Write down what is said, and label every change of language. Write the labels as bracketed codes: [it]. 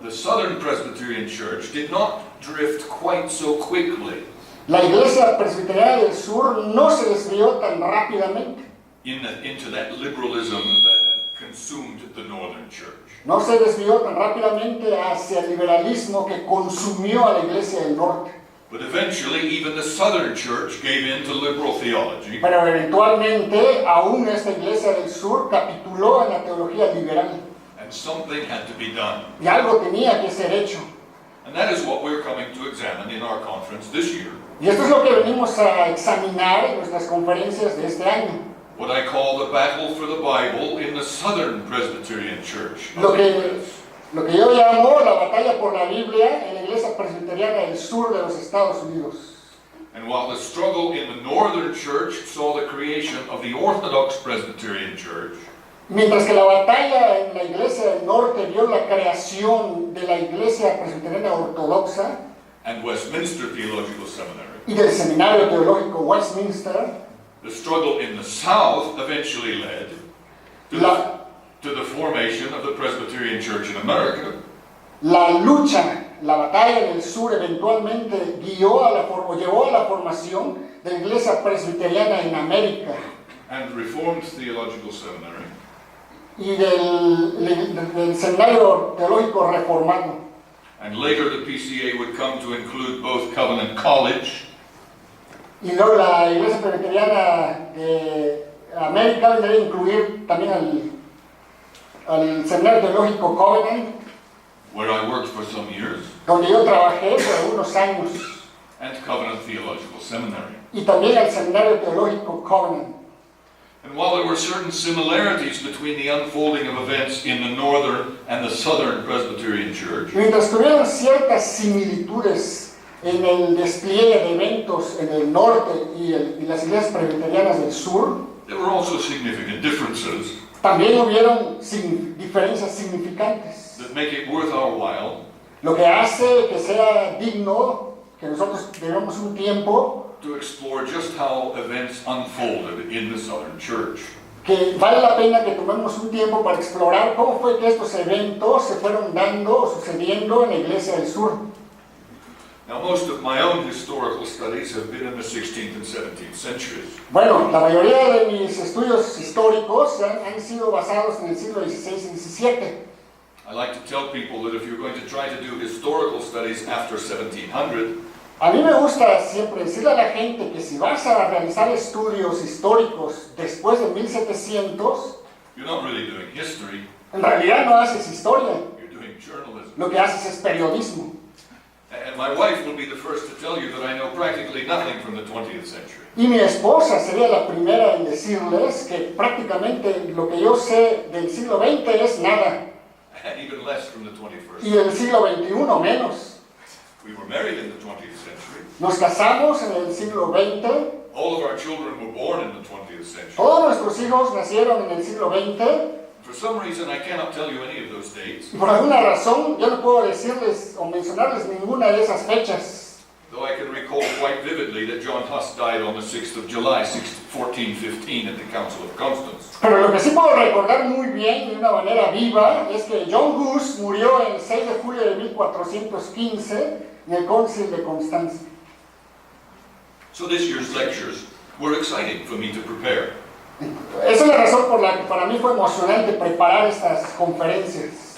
[en] the Southern Presbyterian Church did not drift quite so quickly [es] la Iglesia Presbiteriana del Sur no se desvió tan rápidamente [en] into that liberalism that consumed the Northern Church. [es] no se desvió tan rápidamente hacia el liberalismo que consumió a la Iglesia del Norte. [en] But eventually, even the Southern Church gave in to liberal theology, [es] Pero eventualmente, aún esta Iglesia del Sur capituló en la teología liberal. [en] and something had to be done. [es] Y algo tenía que ser hecho. [en] And that is what we're coming to examine in our conference this year. [es] Y esto es lo que venimos a examinar en nuestras conferencias de este año. [en] What I call the battle for the Bible in the Southern Presbyterian Church. [es] Lo que yo llamo la batalla por la Biblia en la Iglesia Presbiteriana del Sur de los Estados Unidos. [en] And while the struggle in the Northern Church saw the creation of the Orthodox Presbyterian Church, [es] Mientras que la batalla en la Iglesia del Norte vio la creación de la Iglesia Presbiteriana Ortodoxa [en] and Westminster Theological Seminary, [es] y del Seminario Teológico Westminster, [en] the struggle in the South eventually led to the formation of the Presbyterian Church in America, [es] la lucha, la batalla en el sur eventualmente llevó a la formación de la Iglesia Presbiteriana en América [en] and Reformed Theological Seminary, [es] y del Seminario Teológico Reformado. [en] and later the PCA would come to include both Covenant College [es] Y luego la Iglesia Presbiteriana de América vendría a incluir también al Seminario Teológico Covenant, [en] where I worked for some years, [es] donde yo trabajé por algunos años, [en] and Covenant Theological Seminary. [es] y también al Seminario Teológico Covenant. [en] And while there were certain similarities between the unfolding of events in the Northern and the Southern Presbyterian Church, [es] Mientras tuvieron ciertas similitudes en el despliegue de eventos en el norte y las iglesias presbiterianas del sur, [en] there were also significant differences [es] también hubieron diferencias significantes, [en] that make it worth our while [es] lo que hace que sea digno que nosotros debemos un tiempo [en] to explore just how events unfolded in the Southern Church. [es] que vale la pena que tomemos un tiempo para explorar cómo fue que estos eventos se fueron dando o sucediendo en la Iglesia del Sur. [en] Now, most of my own historical studies have been in the 16th and 17th centuries. [es] Bueno, la mayoría de mis estudios históricos han sido basados en el siglo XVI y XVII. [en] I like to tell people that if you're going to try to do historical studies after 1700, [es] A mí me gusta siempre decirle a la gente que si vas a realizar estudios históricos después de 1700, [en] you're not really doing history, [es] en realidad no haces historia, [en] you're doing journalism. [es] lo que haces es periodismo. [en] And my wife will be the first to tell you that I know practically nothing from the 20th century. [es] Y mi esposa sería la primera en decirles que prácticamente lo que yo sé del siglo XX es nada, [en] And even less from the 21st. [es] y del siglo XXI menos. [en] We were married in the 20th century. [es] Nos casamos en el siglo XX, [en] All of our children were born in the 20th century. [es] todos nuestros hijos nacieron en el siglo XX, [en] For some reason, I cannot tell you any of those dates, [es] y por alguna razón yo no puedo decirles o mencionarles ninguna de esas fechas. [en] though I can recall quite vividly that John Huss died on the 6th of July, 1415, at the Council of Constance. [es] Pero lo que sí puedo recordar muy bien de una manera viva es que John Huss murió el 6 de julio de 1415 en el Concilio de Constanza. [en] So this year's lectures were exciting for me to prepare. [es] Esa es la razón por la que para mí fue emocionante preparar estas conferencias.